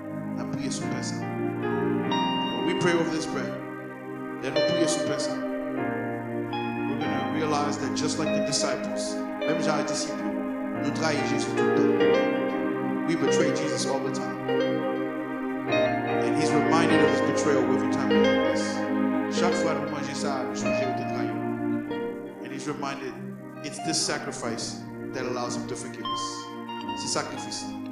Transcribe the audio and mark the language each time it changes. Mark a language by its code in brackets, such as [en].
[fr] On va prier sur ça. [en] When we pray over this prayer, then we'll prier sur ça. We're going to realize that just like the disciples, [fr] même genre les disciples, nous trahissons Jésus tout le temps. [en] We betray Jesus all the time. And he's reminded of his betrayal every time we do this. [fr] Chaque fois nous mangeons ça, nous changeons de trahi. [en] And he's reminded, it's this sacrifice that allows him to forgive us. [fr] C'est sacrifice.